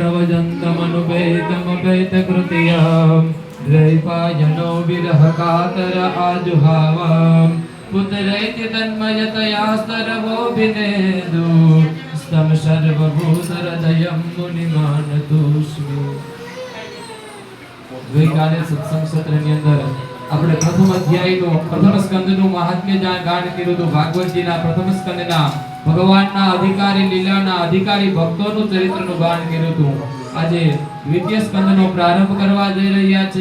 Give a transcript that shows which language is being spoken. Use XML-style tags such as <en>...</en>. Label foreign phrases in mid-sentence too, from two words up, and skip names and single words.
<sa>प्रवजन्तमनुपेतमपेतकृत्यां द्वैपायनो विरहकातर आजुहावां पुत्रैति तन्मयतया स्तरवोऽभिनेदु स्तं सर्वभूतहृदयं मुनिमानतोऽस्मि।</sa> <gu>ગઈકાલે સત્સંગ સત્રની અંદર આપણે પ્રથમ અધ્યાયનો પ્રથમ સ્કંદનું મહાત્મ્ય ગાન કર્યું હતું। ભાગવતજીના પ્રથમ સ્કંદના ભગવાનના અધિકારી લીલાના અધિકારી ભક્તોનું ચરિત્રનું ગાન કર્યું હતું। આજે દ્વિતીય સ્કંદનો પ્રારંભ કરવા જઈ રહ્યા છે।</gu>